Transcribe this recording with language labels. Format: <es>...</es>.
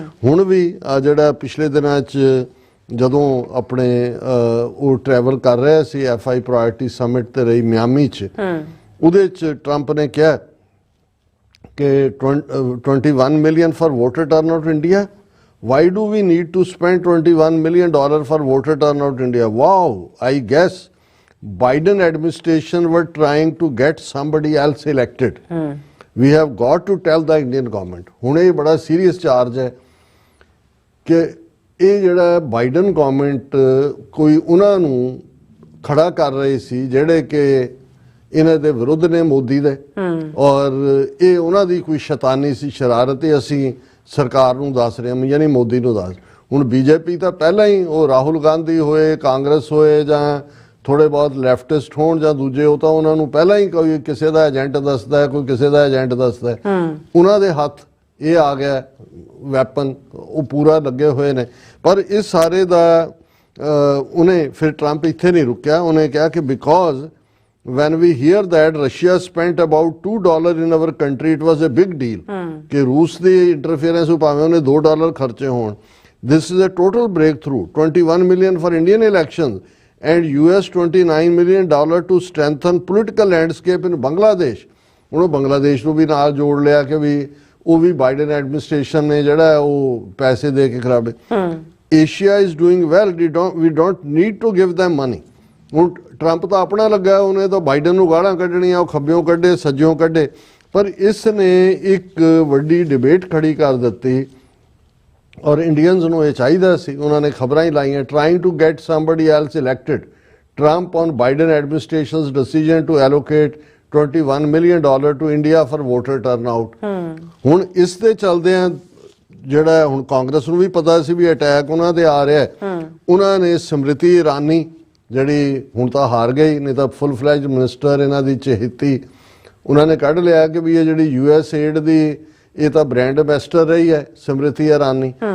<pa>ਹੁਣ ਵੀ ਜਿਹੜਾ ਪਿਛਲੇ ਦਿਨਾਂ 'ਚ ਜਦੋਂ ਆਪਣੇ ਉਹ ਟਰੈਵਲ ਕਰ ਰਿਹਾ ਸੀ FI ਪ੍ਰਾਇਰਟੀ ਸਮਿਟ ਤੇ ਰਹੀ ਮਿਆਮੀ 'ਚ, ਉਹਦੇ 'ਚ ਟਰੰਪ ਨੇ ਕਿਹਾ ਕਿ 21</pa> <en>Million for voter turnout India, why do we need to spend $21 million for voter turnout India? Wow, I guess Biden administration were trying to get somebody else elected. We have got to tell the Indian government.</en> <pa>ਹੁਣ ਇਹ ਬੜਾ serious charge ਹੈ ਕਿ ਇਹ ਜਿਹੜਾ Biden government ਕੋਈ ਉਹਨਾਂ ਨੂੰ ਖੜਾ ਕਰ ਰਹੀ ਸੀ ਜਿਹੜੇ ਕਿ ਇਹਨਾਂ ਦੇ ਵਿਰੁੱਧ ਨੇ ਮੋਦੀ ਦੇ, ਔਰ ਇਹ ਉਹਨਾਂ ਦੀ ਕੋਈ ਸ਼ੈਤਾਨੀ ਸੀ, ਸ਼ਰਾਰਤ। ਅਸੀਂ ਸਰਕਾਰ ਨੂੰ ਦੱਸ ਰਹੇ ਹਾਂ, ਯਾਨੀ ਮੋਦੀ ਨੂੰ ਦੱਸ। ਹੁਣ BJP ਤਾਂ ਪਹਿਲਾਂ ਹੀ ਉਹ ਰਾਹੁਲ ਗਾਂਧੀ ਹੋਏ, ਕਾਂਗਰਸ ਹੋਏ ਜਾਂ ਥੋੜੇ ਬਹੁਤ ਲੈਫਟਿਸਟ ਹੋਣ ਜਾਂ ਦੂਜੇ, ਉਹ ਤਾਂ ਉਹਨਾਂ ਨੂੰ ਪਹਿਲਾਂ ਹੀ ਕੋਈ ਕਿਸੇ ਦਾ ਏਜੰਟ ਦੱਸਦਾ ਹੈ, ਕੋਈ ਕਿਸੇ ਦਾ ਏਜੰਟ ਦੱਸਦਾ ਹੈ। ਉਹਨਾਂ ਦੇ ਹੱਥ ਇਹ ਆ ਗਿਆ ਵੈਪਨ, ਉਹ ਪੂਰਾ ਲੱਗੇ ਹੋਏ ਨੇ। ਪਰ ਇਸ ਸਾਰੇ ਦਾ ਉਹਨੇ ਫਿਰ ਟਰੰਪ ਇੱਥੇ ਨਹੀਂ ਰੁਕਿਆ, ਉਹਨੇ ਕਿਹਾ ਕਿ because</pa> <en>when we hear that Russia spent about $2 in our country, it was a big deal</en> <pa>ਕਿ ਰੂਸ ਦੀ ਇੰਟਰਫੇਰੈਂਸ ਭਾਵੇਂ ਉਹਨੇ $2 ਖਰਚੇ ਹੋਣ।</pa> <en>This is a total breakthrough. 21 million for Indian elections and US $29 million to strengthen political landscape in Bangladesh.</en> <pa>ਉਹਨੂੰ ਬੰਗਲਾਦੇਸ਼ ਨੂੰ ਵੀ ਨਾਲ ਜੋੜ ਲਿਆ ਕਿ ਵੀ ਉਹ ਵੀ ਬਾਈਡਨ ਐਡਮਿਨਿਸਟ੍ਰੇਸ਼ਨ ਨੇ ਜਿਹੜਾ ਉਹ ਪੈਸੇ ਦੇ ਕੇ ਖਰਾਬੇ।</pa> <en>Asia is doing well. We don't need to give them money.</en> <pa>ਹੁਣ ਟਰੰਪ ਤਾਂ ਆਪਣਾ ਲੱਗਾ, ਉਹਨੇ ਤਾਂ ਬਾਈਡਨ ਨੂੰ ਗਾਲਾਂ ਕੱਢਣੀਆਂ, ਉਹ ਖੱਬਿਓਂ ਕੱਢੇ ਸੱਜਿਓਂ ਕੱਢੇ। ਪਰ ਇਸ ਨੇ ਇੱਕ ਵੱਡੀ ਡਿਬੇਟ ਖੜੀ ਕਰ ਦਿੱਤੀ ਔਰ ਇੰਡੀਅਨਸ ਨੂੰ ਇਹ ਚਾਹੀਦਾ ਸੀ, ਉਹਨਾਂ ਨੇ ਖਬਰਾਂ ਹੀ ਲਾਈਆਂ,</pa> <en>Trying to get somebody else elected, Trump on Biden administration's decision to allocate $21 million to India for voter turnout।</en> <pa>ਹੁਣ ਇਸ ਦੇ ਚਲਦਿਆਂ ਜਿਹੜਾ ਹੁਣ ਕਾਂਗਰਸ ਨੂੰ ਵੀ ਪਤਾ ਸੀ ਵੀ ਅਟੈਕ ਉਹਨਾਂ ਤੇ ਆ ਰਿਹਾ ਹੈ, ਉਹਨਾਂ ਨੇ ਸਮ੍ਰਿਤੀ ਇਰਾਨੀ ਜਿਹੜੀ ਹੁਣ ਤਾਂ ਹਾਰ ਗਈ, ਨਹੀਂ ਤਾਂ ਫੁੱਲ ਫਲੈਜ ਮਿਨਿਸਟਰ ਇਹਨਾਂ ਦੀ ਚਹੇਤੀ, ਉਹਨਾਂ ਨੇ ਕੱਢ ਲਿਆ ਕਿ ਵੀ ਇਹ ਜਿਹੜੀ US ਏਡ ਦੀ ਇਹ ਤਾਂ ਬ੍ਰਾਂਡ ਐਂਬੈਸਡਰ ਰਹੀ ਹੈ ਸਮ੍ਰਿਤੀ ਇਰਾਨੀ।</pa>